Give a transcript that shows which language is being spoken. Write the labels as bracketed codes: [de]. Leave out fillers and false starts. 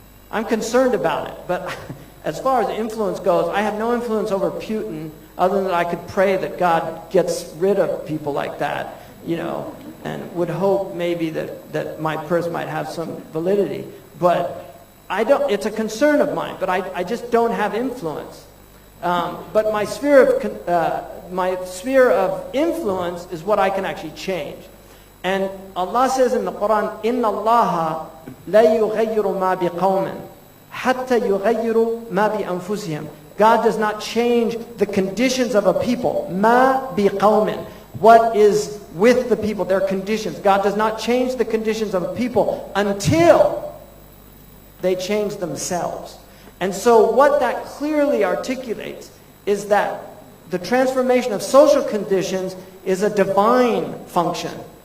[en] I'm concerned about it. But as far as influence goes, I have no influence over Putin other than I could pray that God gets rid of people like that, you know, and would hope maybe that my prayers might have some validity. But it's a concern of mine, but I just don't have influence. But my sphere of influence is what I can actually change. And Allah says in the Quran, [ar] إِنَّ اللَّهَ لَا يُغَيِّرُ مَا بِقَوْمٍ حَتَّى يُغَيِّرُ مَا بِأَنفُسِهِمْ. [en] God does not change the conditions of a people. [ar] مَا بِقَوْمٍ. [en] What is with the people, their conditions. God does not change the conditions of a people until they change themselves. And so what that clearly articulates is that the transformation of social conditions is a divine function.